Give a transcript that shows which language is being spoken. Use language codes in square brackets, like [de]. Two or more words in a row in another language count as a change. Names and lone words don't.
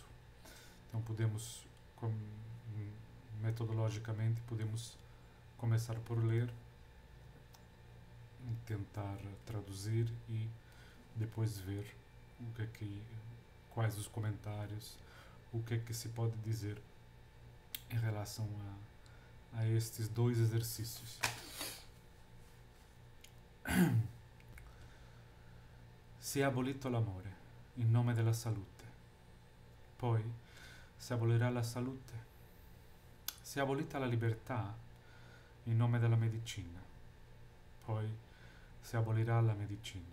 [pt] Então podemos, metodologicamente, podemos começar por ler, tentar traduzir e depois ver quais os comentários, o que se pode dizer em relação a estes dois exercícios. [it] Si è abolito l'amore in nome della salute, poi si abolirà la salute. Si è abolita la libertà in nome della medicina, poi si abolirà la medicina.